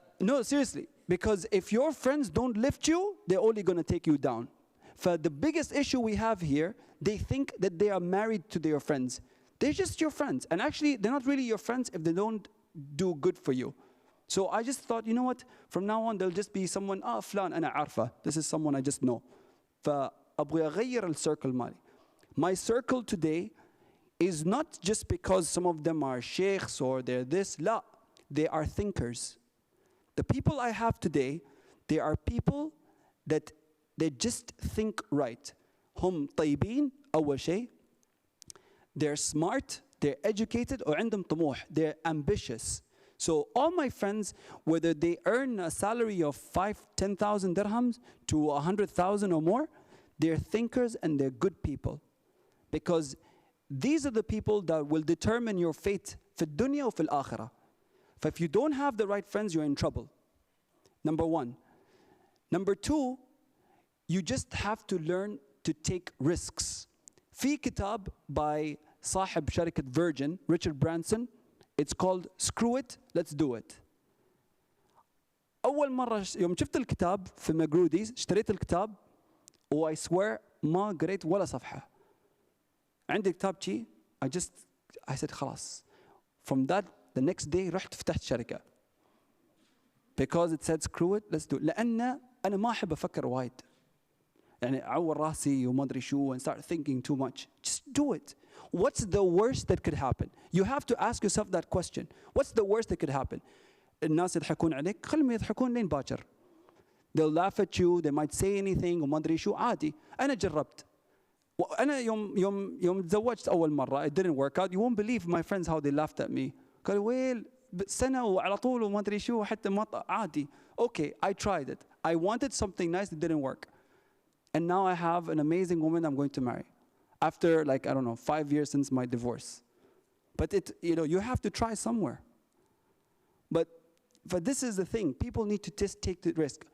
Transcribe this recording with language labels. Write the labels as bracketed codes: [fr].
[en] No, seriously, because if your friends don't lift you, they're only going to take you down. The biggest issue we have here, they think that they are married to their friends. They're just your friends. And actually, they're not really your friends if they don't do good for you. So I just thought, you know what? From now on, there'll just be someone, [ar] فلان أنا عارفة. [en] This is someone I just know. [ar] فأبغى أغير الcircle مالي. [en] My circle today is not just because some of them are sheikhs or they're this. [ar] لا, [en] they are thinkers. The people I have today, they are people that they just think right. [ar] هم طيبين أول شيء. [en] They're smart, they're educated, [ar] وعندهم طموح. [en] They're ambitious. So all my friends, whether they earn a salary of 10,000 dirhams to 100,000 or more, they're thinkers and they're good people. Because these are the people that will determine your fate [ar] في الدنيا وفي الآخرة. [en] If you don't have the right friends, you're in trouble. Number one. Number two, you just have to learn to take risks. [ar] في كتاب [en] by [ar] صاحب شركة [en] Virgin, Richard Branson, it's called Screw It, Let's Do It. [ar] أول مرة يوم شفت الكتاب في مجروديز, اشتريت الكتاب, [en] I swear [ar] ما قريت ولا صفحة. عندي كتاب شي, [en] I said [ar] خلاص. [en] From that, the next day [ar] رحت فتحت شركة. [en] Because it said screw it, let's do it. [ar] لأن أنا ما أحب أفكر وايد. يعني أعور راسي وما أدري شو [en] and start thinking too much. Just do it. What's the worst that could happen? You have to ask yourself that question. What's the worst that could happen? [ar] الناس يضحكون عليك, خلهم يضحكون لين باكر. [en] They'll laugh at you, they might say anything [ar] وما أدري شو, عادي. أنا جربت. وأنا يوم تزوجت أول مرة, [en] it didn't work out. You won't believe my friends how they laughed at me. [ar] قالوا ويل سنة وعلى طول وما أدري شو حتى ما عادي. [en] Okay, I tried it. I wanted something nice that didn't work. And now I have an amazing woman I'm going to marry. After 5 years since my divorce. But you have to try somewhere. But this is the thing. People need to just take the risk.